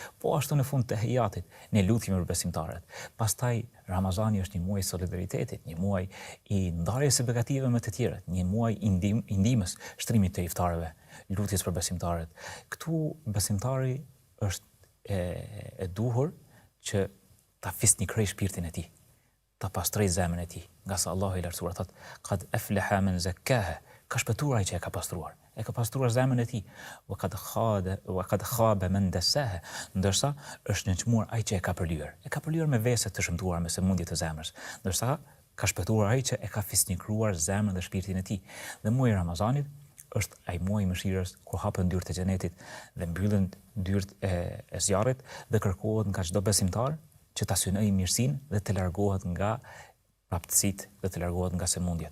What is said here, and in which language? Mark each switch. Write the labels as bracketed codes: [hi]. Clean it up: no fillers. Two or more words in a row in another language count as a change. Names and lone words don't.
[sq] Po ashtu në fund të hijatit, ne lutjemi për besimtarët. Pastaj Ramazani është një muaj solidaritetit, një muaj i ndarjes së begative me të tjerët, një muaj i ndihmës, shtrimit të iftarëve, lutjes për besimtarët. Këtu besimtari është e duhur që ta fisnikrej shpirtin e tij, ta pastroj zemrën e tij, nga sa Allahu i lartësuar thotë: [ar] "قد أفلح من زكاها", [sq] ka shpëtuar ai që e ka pastruar. E ka pastruar zemrën e tij. [ar] وقد خاب من دساها, [sq] ndërsa është nënçmuar ai që e ka përlyer. E ka përlyer me vese të shëmtuara, me sëmundje të zemrës. Ndërsa ka shpëtuar ai që e ka fisnikruar zemrën dhe shpirtin e tij. Dhe muaji i Ramazanit është ai muaj i mëshirës kur hapen dyert e xhenetit dhe mbyllen dyert e zjarrit dhe kërkohet nga çdo besimtar që ta synojë mirësinë dhe të largohet nga raptësitë dhe të largohet nga sëmundjet.